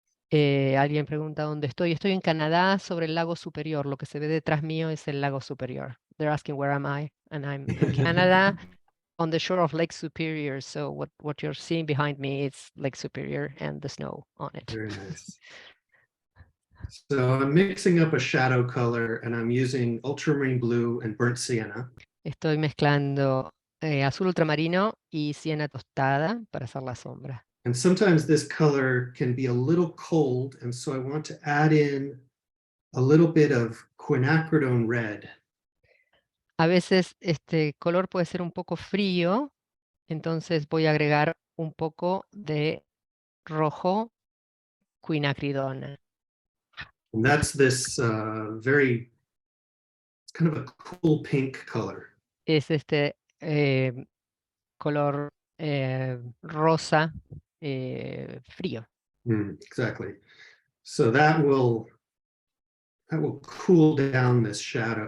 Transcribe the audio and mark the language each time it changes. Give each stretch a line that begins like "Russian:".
Spanish: Alguien pregunta dónde estoy. Estoy en Canadá, sobre el lago Superior. Lo que se ve detrás mío es el lago Superior.
English: They're asking where am I, and I'm in Canada on the shore of Lake Superior. So what you're seeing behind me is Lake Superior and the snow on it. Very nice. So I'm mixing up a shadow color, and I'm using ultramarine blue and burnt sienna.
Spanish: Estoy mezclando azul ultramarino y siena tostada para hacer la sombra.
English: And sometimes this color can be a little cold, and so I want to add in a little bit of quinacridone red.
Spanish: A veces este color puede ser un poco frío, Entonces voy a agregar un poco de rojo quinacridona.
English: And that's this very, it's kind of a cool pink color.
Spanish: Es este color rosa frío.
English: Exactly. So that will cool down this shadow.